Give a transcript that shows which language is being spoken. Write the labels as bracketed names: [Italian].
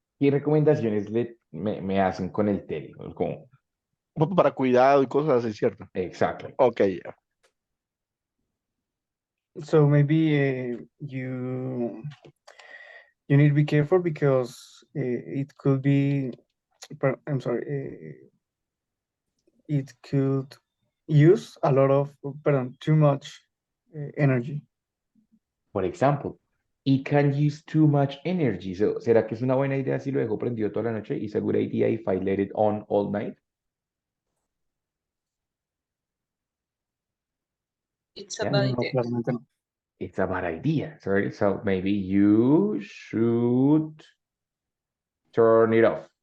[Spanish] ¿Qué recomendaciones me hacen con el tele? Como, Para cuidado y cosas así, ¿cierto? [English] exactly. [Spanish] Ok, ya. [English] So maybe you need to be careful because it could be, I'm sorry, it could use a lot of, pardon, too much energy. For example, it can use too much energy. So, [Spanish] ¿será que es una buena idea si lo dejo prendido toda la noche? [English] Is a good idea if I let it on all night? It's a Yeah. bad [Spanish] No, [English] idea. [Spanish] claramente no. [English] It's a bad idea. Sorry. So maybe you should turn it off.